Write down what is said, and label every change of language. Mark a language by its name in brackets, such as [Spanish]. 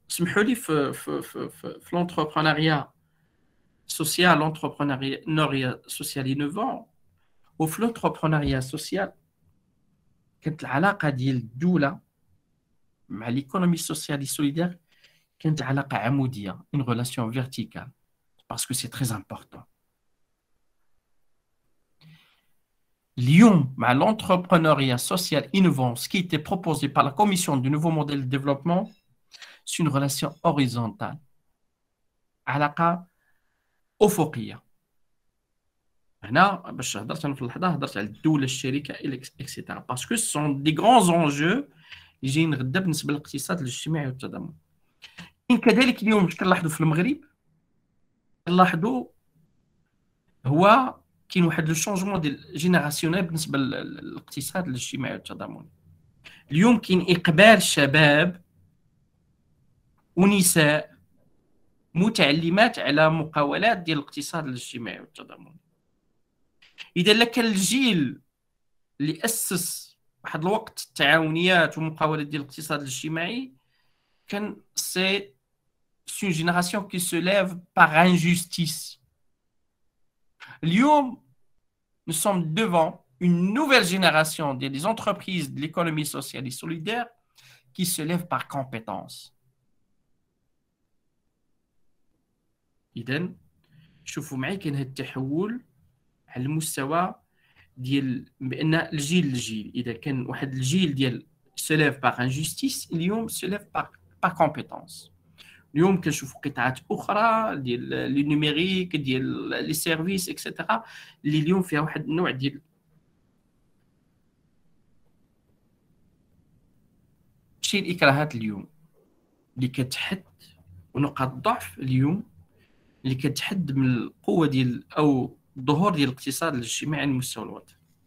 [Arabic] اسمحوا لي في لونتربرونيا سوسيال، لونتربرونيا سوسيال انوفون، وفي لونتربرونيا سوسيال كانت العلاقه ديال الدوله مع ليكونومي سوسيال سوليدير كانت علاقه عموديه، [French] une relation verticale parce que c'est très important. Lyon, l'entrepreneuriat social innovant, ce qui était proposé par la Commission du nouveau modèle de développement, c'est une relation horizontale. [Arabic] علاقة أفقية. هنا باش هضرت انا في اللحظة هضرت على الدولة، الشركة اكسيتيرا، [French] باسكو سون دي غران زونجو [Arabic] اللي جايين غدا بالنسبة للاقتصاد الاجتماعي والتضامن. كذلك اليوم كنلاحظوا في المغرب، كنلاحظوا هو كاين واحد لو شونجمون ديال جينيراسيونيل بالنسبه للاقتصاد الاجتماعي والتضامني. اليوم كاين اقبال شباب ونساء متعلمات على مقاولات ديال الاقتصاد الاجتماعي والتضامني. اذا لك الجيل اللي اسس واحد الوقت التعاونيات ومقاولات ديال الاقتصاد الاجتماعي، كان سي [French] une génération qui se lève par injustice. [Arabic] اليوم [French] nous sommes devant une nouvelle génération des entreprises de l'économie sociale et solidaire qui se lèvent par compétence. [Arabic] إذن شوفوا معي كاين هذا التحول على المستوى ديال بأن الجيل للجيل. إذا كان واحد الجيل ديال [French] se lève par injustice، [Arabic] اليوم [French] se lève par compétence. [Arabic] اليوم كنشوفوا قطاعات اخرى ديال لي نيميريك ديال لي سيرفيس اكسيتيرا اللي اليوم فيها واحد النوع ديال شي الاكراهات اليوم اللي كتحد، ونقاط الضعف اليوم اللي كتحد من القوه ديال او الظهور ديال الاقتصاد الاجتماعي على المستوى الوطني.